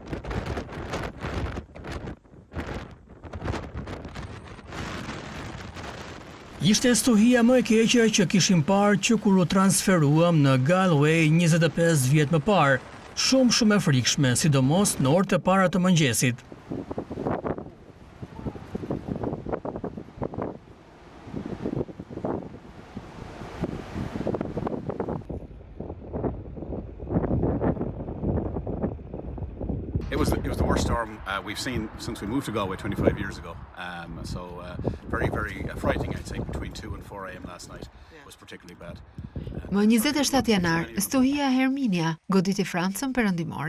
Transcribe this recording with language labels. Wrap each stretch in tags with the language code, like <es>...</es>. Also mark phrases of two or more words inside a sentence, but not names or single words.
<sq>Ishte stuhia më e keqe që kishim parë që kur u transferuam në Galway 25 vjet më parë, shumë e frikshme, sidomos në orët e para të mëngjesit.</sq> <en>It was the worst storm we've seen since we moved to Galway 25 years ago. Very frightening, I'd say, between 2 and 4 a.m. last night. It was particularly bad.</en> <sq>Më 27 janar, stuhia Herminia goditi Francën perëndimore.</sq>